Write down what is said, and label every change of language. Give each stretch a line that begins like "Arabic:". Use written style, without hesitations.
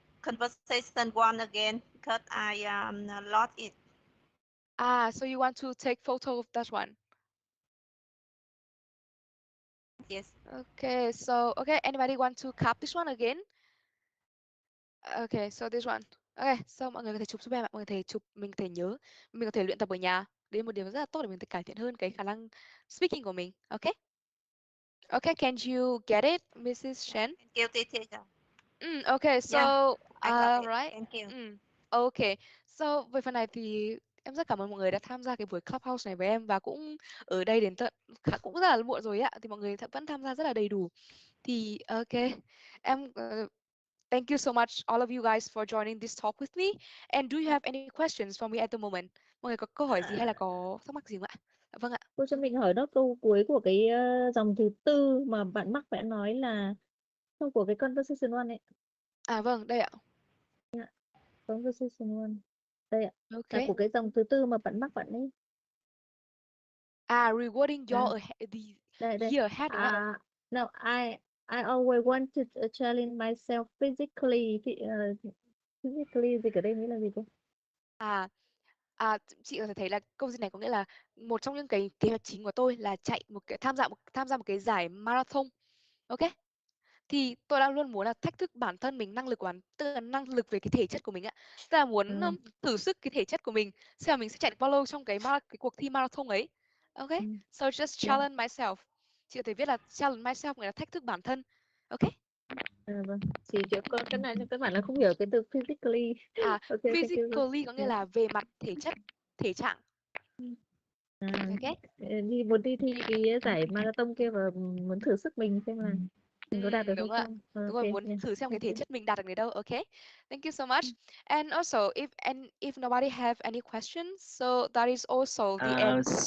English: conversation one again because I lost it. So you want to take photo of that one? Yes. Okay, so anybody want to cap this one again? Okay, so this one.
Vietnamese: Okay, so mọi người có thể chụp giúp em ạ. Mọi người có thể chụp, mình có thể nhớ, mình có thể luyện tập ở nhà. Đấy là một điều rất là tốt để mình có thể cải thiện hơn cái khả năng speaking của mình.
English: Okay? Okay, can you get it, Mrs. Shen? Thank you, teacher. Okay, so I got it. right. Thank you. Okay.
Vietnamese: So về phần này thì em rất cảm ơn mọi người đã tham gia cái buổi Clubhouse này với em, và cũng ở đây đến tận cũng rất là muộn rồi ạ. Thì mọi người vẫn tham gia rất là đầy đủ. Thì okay.
English: Em thank you so much all of you guys for joining this talk with me. And do you have any questions for me at the moment?
Vietnamese: Mọi người có câu hỏi gì hay là có thắc mắc gì không ạ? Vâng ạ. Cô cho mình hỏi nốt câu cuối của cái dòng thứ tư mà bạn mắc bạn nói là câu của cái conversation one ấy. Vâng, đây ạ. Conversation one. Đây ạ.
English: Okay.
Vietnamese: Là của cái dòng thứ tư mà bạn mắc bạn ấy.
English: Rewarding your
Vietnamese: Đây.
English: year ahead
Vietnamese: đúng không ạ?
English: No, I always wanted to challenge myself physically.
Vietnamese: Physically dịch ở đây nghĩa là gì cô? Chị có thể thấy là câu này có nghĩa là một trong những cái kế hoạch chính của tôi là chạy tham gia một cái giải marathon. Ok, thì tôi đang luôn muốn là thách thức bản thân mình, năng lực của tức là năng lực về cái thể chất của mình ạ. Tức là muốn thử sức cái thể chất của mình, xem là mình sẽ chạy được bao lâu trong cái cuộc thi marathon ấy.
English: Ok, so just challenge myself.
Vietnamese: Chị có thể viết là challenge myself, nghĩa là thách thức bản thân.
English: Ok.
Vietnamese: Vâng. Chị có cái này các bạn là không hiểu cái từ physically.
English: Okay,
Vietnamese: physically có nghĩa là về mặt thể chất, thể trạng. Đi muốn đi thi cái giải marathon kia và muốn thử sức mình xem là mình có đạt được hay không. Đúng rồi, muốn thử xem cái thể chất mình đạt được đến đâu.
English: Okay, thank you so much. And also, if nobody have any questions, so that is also the end.